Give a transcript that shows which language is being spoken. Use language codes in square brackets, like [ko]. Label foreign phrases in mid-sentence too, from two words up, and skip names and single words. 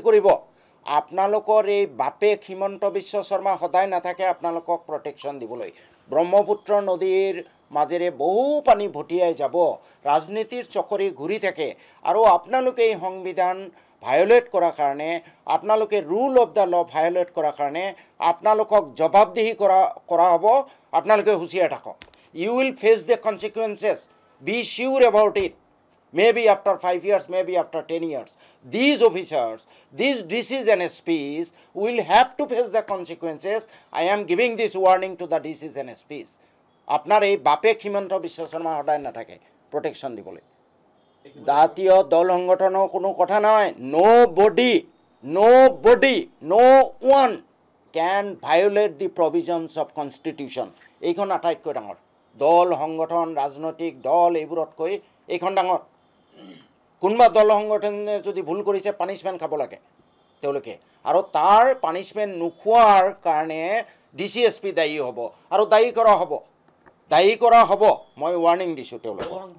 [as] কৰিব আপোনালোকৰ এই বাপেক হিমন্ত বিশ্ব শৰ্মা সদায় নাথাকে আপোনালোকক প্ৰটেকশ্যন দিবলৈ ব্ৰহ্মপুত্ৰ নদীৰ মাজেৰে বহু পানী ভটিয়াই যাব ৰাজনীতিৰ চকৰি ঘূৰি থাকে আৰু আপোনালোকে এই সংবিধান ভায়োলেট কৰাৰ কাৰণে আপোনালোকে [en] rule of the law [as] ভায়োলেট কৰাৰ কাৰণে আপোনালোকক জবাবদিহি কৰা হ'ব আপোনালোকে হুঁচিয়াৰ থাকক [en] you will face the consequences be sure about it maybe after 5 years, maybe after 10 years. These officers, these DCs and SPs will have to face the consequences. I am giving this warning to the DCs and SPs. [as] আপনার এই বাপেক হিমন্ত বিশ্ব শর্মা সদায় নাথাকে প্রটেকশন দিবলৈ জাতীয় দল সংগঠনৰ কোনো কথা নহয় নো [en] body no one can violate the provisions of constitution [as] এইখন আটাইতকৈ ডাঙৰ দল সংগঠন ৰাজনৈতিক দল এইবোৰতকৈ এইখন ডাঙৰ কোনোবা দল সংগঠনে যদি ভুল কৰিছে পানিশমেণ্ট খাব লাগে তেওঁলোকে আৰু তাৰ পানিশমেণ্ট নোখোৱাৰ কাৰণে ডিচি এছপি দায়ী হ'ব আৰু দায়ী কৰা হ'ব মই ৱাৰ্ণিং দিছোঁ তেওঁলোকক